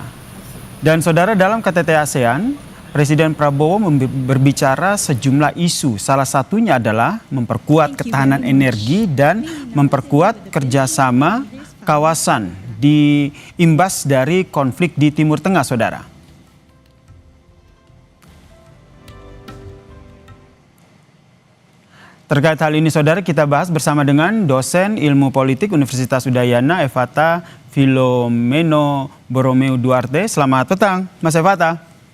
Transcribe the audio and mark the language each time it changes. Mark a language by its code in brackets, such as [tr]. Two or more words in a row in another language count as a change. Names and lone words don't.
[id] Dan saudara, dalam KTT ASEAN Presiden Prabowo berbicara sejumlah isu, salah satunya adalah memperkuat ketahanan energi dan memperkuat kerjasama kawasan di imbas dari konflik di Timur Tengah, saudara. Terkait hal ini, saudara, kita bahas bersama dengan dosen ilmu politik Universitas Udayana, Evata Filomeno Borromeo Duarte. Selamat petang, Mas Evata.